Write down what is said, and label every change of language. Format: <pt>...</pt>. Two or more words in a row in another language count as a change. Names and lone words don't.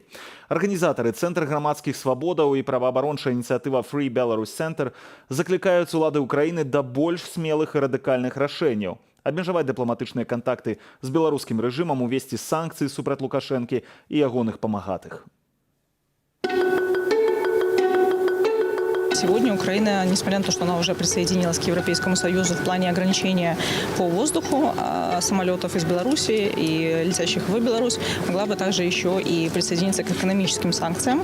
<be>Арганізатары Цэнтр грамадскіх свабодаў і праваабарончая ініцыятыва Free Belarus Center заклікаюць улады Украіны да больш смелых і радыкальных рашэнняў. Абмежаваць дыпламатычныя кантакты з беларускім рэжымам, увесці санкцыі супраць Лукашэнкі і ягоных памагатых.</be> <ru>Сегодня Украина, несмотря на то, что она уже присоединилась к Европейскому Союзу в плане ограничения по воздуху самолетов из Беларуси и летящих в Беларусь, могла бы также еще и присоединиться к экономическим санкциям.</ru>